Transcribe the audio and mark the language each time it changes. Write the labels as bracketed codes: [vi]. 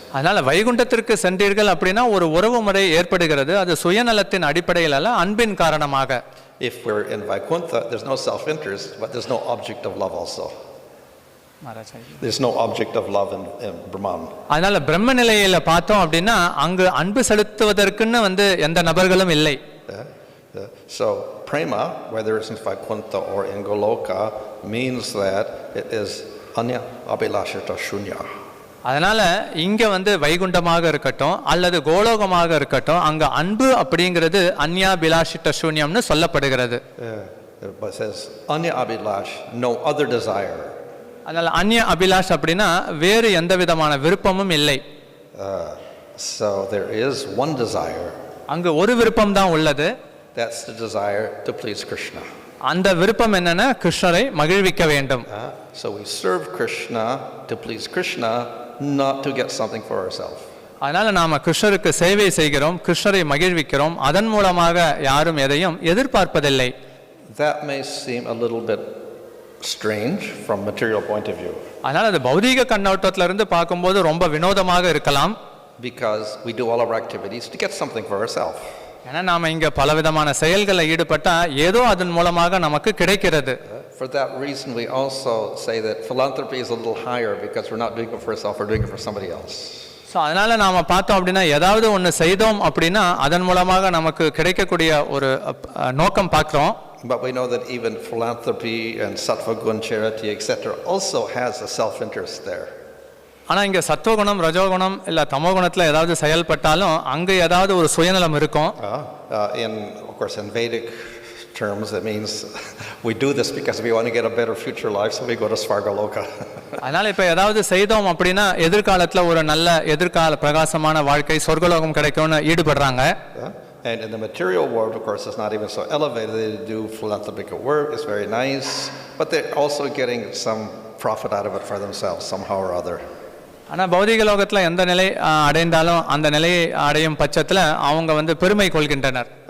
[ta] அதனால வைகுண்டத்திற்கு சென்றீர்கள் அப்படின்னா ஒரு உறவு முறை ஏற்படுகிறது. அது சுயநலத்தின் அடிப்படையில் அல்ல, அன்பின் காரணமாக. [en] If we're in Vaikuntha, there's no self-interest, but there's no object of love also. There's no object of love in Brahman. [ta] அதனால பிரம்ம நிலையில பார்த்தோம் அப்படின்னா அங்கு அன்பு செலுத்துவதற்குன்னு எந்த நபர்களும் இல்லை. [en] So prema, whether it's in Vaikuntha or in Goloka, means that it is anya abhilashita shunya. [ta] அதனால இங்க வைகுண்டமாக இருக்கட்டும் அல்லது கோலோகமாக இருக்கட்டும், அங்க அன்பு அப்படிங்கிறது அன்யா பிலாஷிட்ட சூன்யம்னு சொல்லப்படுகிறது. [en] But says anya abhilash, no other desire. [ta] அதனால அன்யா அபிலாஷ் அப்படின்னா வேறு எந்த விதமான விருப்பமும் இல்லை. [en] So there is one desire. [ta] அங்கு ஒரு விருப்பம் தான் உள்ளது. [en] That's the desire to please Krishna. [ta] அந்த விருப்பம் என்னன்னா கிருஷ்ணரை மகிழ்விக்க வேண்டும். [en] So we serve Krishna to please Krishna, not to get something for ourselves. [ta] அதனால நாம கிருஷ்ணருக்கு சேவை செய்கிறோம், கிருஷ்ணரை மகிழ்விக்கிறோம், அதன் மூலமாக யாரும் எதையும் எதிர்பார்ப்பதில்லை. [en] That may seem a little bit strange from material point of view. [ta] அதனால அது பௌதீக கண்ணோட்டத்துல இருந்து பார்க்கும்போது ரொம்ப வினோதமாக இருக்கலாம். [en] Because we do all our activities to get something for ourselves. [ta] ஏன்னா நாம இங்க பலவிதமான செயல்களை ஈடுபட்டா ஏதோ அதன் மூலமாக நமக்கு கிடைக்கிறது. [en] For that reason we also say that philanthropy is a little higher because we're not doing it for ourselves, we're doing it for somebody else. [ta] So அதனால நாம பார்த்தோம் அப்படின்னா ஏதாவது ஒன்று செய்தோம் அப்படின்னா அதன் மூலமாக நமக்கு கிடைக்கக்கூடிய ஒரு நோக்கம் பார்க்கிறோம். [en] But we know that even philanthropy and sattva gun charity etc. also has a self-interest there. [ta] ஆனால் இங்கே சத்துவகுணம் ரஜோகுணம் இல்லை தமோகுணத்தில் ஏதாவது செயல்பட்டாலும் அங்கே ஏதாவது ஒரு சுயநலம் இருக்கும். [en] Of course in Vedic terms it means we do this because we want to get a better future life, so we go to Svargaloka. [ta] அதனால் இப்போ ஏதாவது செய்தோம் அப்படின்னா எதிர்காலத்தில் ஒரு நல்ல எதிர்கால பிரகாசமான வாழ்க்கை சொர்க்கலோகம் கிடைக்கும்னு ஈடுபடுறாங்க. [en] And in the material world, of course, it's not even so elevated. They do philanthropic work, it's very nice, but they're also getting some profit out of it for themselves somehow or other. [ta] ஆனால் பௌதிக லோகத்தில் எந்த நிலை அடைந்தாலும் அந்த நிலையை அடையும் பட்சத்தில் அவங்க பெருமை கொள்கின்றனர்.